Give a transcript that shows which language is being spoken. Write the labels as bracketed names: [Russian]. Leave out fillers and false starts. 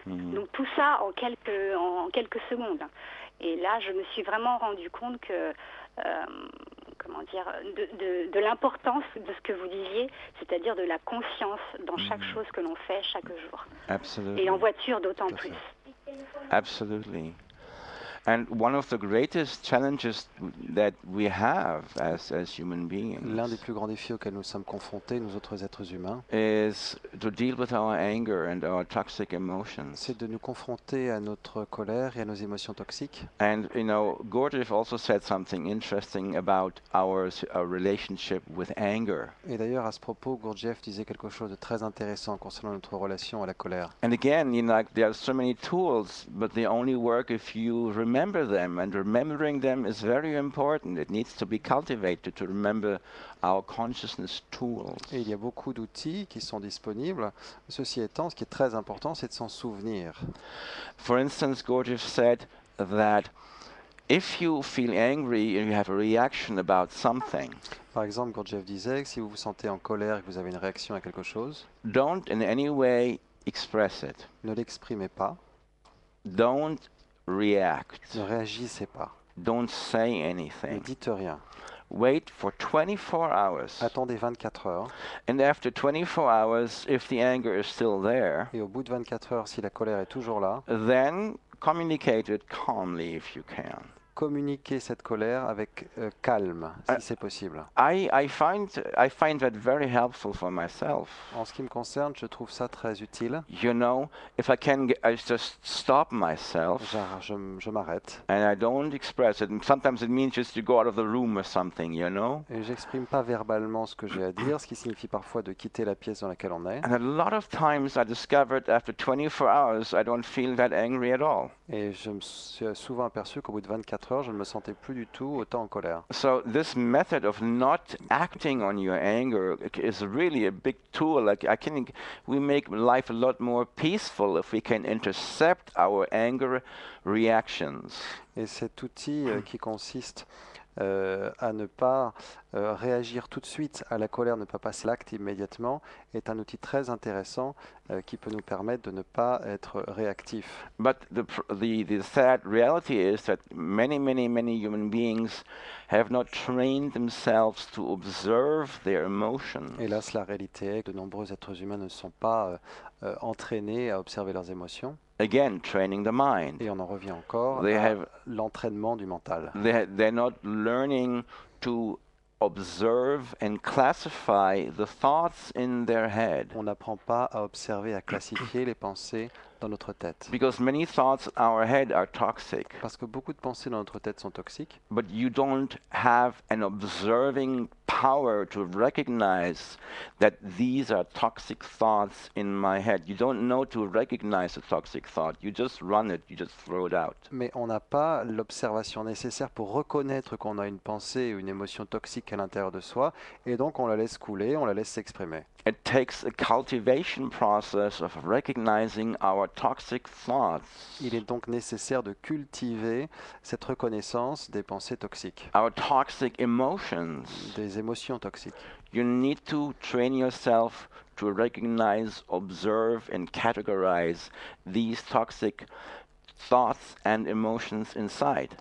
[French] Donc tout ça en quelques secondes. Et là, je me suis vraiment rendu compte que de l'importance de ce que vous disiez, c'est-à-dire de la conscience dans chaque chose que l'on fait chaque jour. [English] Absolutely. [French] Et en voiture d'autant plus. [English] Absolutely. And one of the greatest challenges that we have as human beings [French] L'un des plus grands défis auxquels nous sommes confrontés, nous autres êtres humains, [English] is to deal with our anger and our toxic emotions. [French] c'est de nous confronter à notre colère et à nos émotions toxiques. [English] And you know, Gurdjieff also said something interesting about our relationship with anger. [French] Et d'ailleurs, à ce propos, Gurdjieff disait quelque chose de très intéressant concernant notre relation à la colère. [English] And again, you know, like, there are so many tools, but they only work if you remember them. And remembering them is very important. It needs to be cultivated to remember our consciousness tools. [French] Et il y a beaucoup d'outils qui sont disponibles. Ceci étant, ce qui est très important, c'est de s'en souvenir. [English] For instance, Gurdjieff said that if you feel angry and you have a reaction about something, [French] Par exemple, Gurdjieff disait que si vous vous sentez en colère et que vous avez une réaction à quelque chose, [English] don't in any way express it. [French] ne l'exprimez pas, [English] Don't react. [French] ne réagissez pas, [English] Don't say [French] ne [English] anything. [French] dites rien. [English] Wait for 24 hours. [French] Attendez 24 heures [English] And after 24 hours, if the anger is still there, [French] et au bout de 24 heures, si la colère est toujours là, [English] then communicate it calmly if you can. [French] communiquez cette colère avec calme, si c'est possible. [English] I find that very helpful for myself. [French] En ce qui me concerne, je trouve ça très utile. [English] You know, if I can, I just stop myself [French] Je m'arrête [English] and I don't express it. And sometimes it means just to go out of the room or something, you know. [French] et j'exprime pas verbalement ce que j'ai à dire, ce qui signifie parfois de quitter la pièce dans laquelle on est. [English] And a lot of times I discovered after 24 hours, I don't feel that angry at all. [French] Et je me suis souvent aperçu qu'au bout de 24 heures, je ne me sentais plus du tout autant en colère. [English] So this method of not acting on your anger is really a big tool. Like we make life a lot more peaceful if we can intercept our anger reactions. [French] Et cet outil qui consiste à ne pas réagir tout de suite à la colère, ne pas passer l'acte immédiatement, est un outil très intéressant qui peut nous permettre de ne pas être réactif. [English] But the sad reality is that many human beings have not trained themselves to observe their emotions. [French] Hélas, la réalité est que de nombreux êtres humains ne sont pas entraînés à observer leurs émotions. [English] Again, training the mind. [French] Et on en revient encore [English] They [French] à [English] have- [French] l'entraînement du mental. [English] They're not learning to observe and classify the thoughts in their head. [French] On n'apprend pas à observer, à classifier les pensées dans notre tête. [English] Because many thoughts in our head are toxic, [French] Parce que beaucoup de pensées dans notre tête sont toxiques, [English] but you don't have an observing power to recognize that these are toxic thoughts in my head. You don't know to recognize a toxic thought. You just run it, you just throw it out. [French] mais on n'a pas l'observation nécessaire pour reconnaître qu'on a une pensée ou une émotion toxique à l'intérieur de soi, et donc on la laisse couler, on la laisse s'exprimer. [English] It takes a cultivation process of recognizing our toxic thoughts, [French] Il est donc nécessaire de cultiver cette reconnaissance des pensées toxiques, [English] our toxic emotions. [French] des émotions toxiques. [English] You need to train yourself to recognize, observe, and categorize these toxic thoughts and emotions inside.